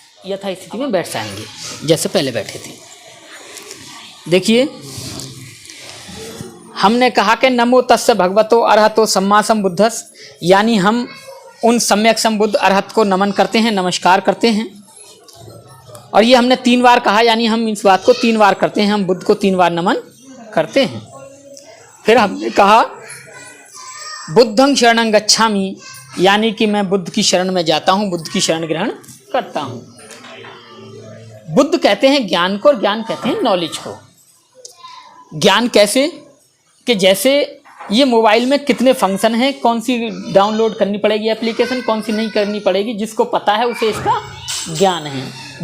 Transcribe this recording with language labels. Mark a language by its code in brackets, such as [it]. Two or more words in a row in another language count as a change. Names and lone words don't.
[hi] यथा स्थिति में बैठ जाएंगे जैसे पहले बैठे थे। देखिए, हमने कहा कि [pi] नमो तस्य भगवतो अरहतो सम्मा संबुद्धस, [hi] यानी हम उन सम्यक संबुद्ध अरहत को नमन करते हैं, नमस्कार करते हैं। और ये हमने 3 बार कहा, यानी हम इस बात को 3 बार करते हैं, हम बुद्ध को 3 बार नमन करते हैं। फिर हमने कहा [pi] बुद्धं शरणं गच्छामि, [hi] यानी कि मैं बुद्ध की शरण में जाता हूँ, बुद्ध की शरण ग्रहण करता हूँ। बुद्ध कहते हैं ज्ञान को, और ज्ञान कहते हैं नॉलेज को। ज्ञान कैसे कि जैसे ये मोबाइल में कितने फंक्शन हैं, कौन सी डाउनलोड करनी पड़ेगी एप्लीकेशन, कौन सी नहीं करनी पड़ेगी, जिसको पता है उसे इसका ज्ञान है।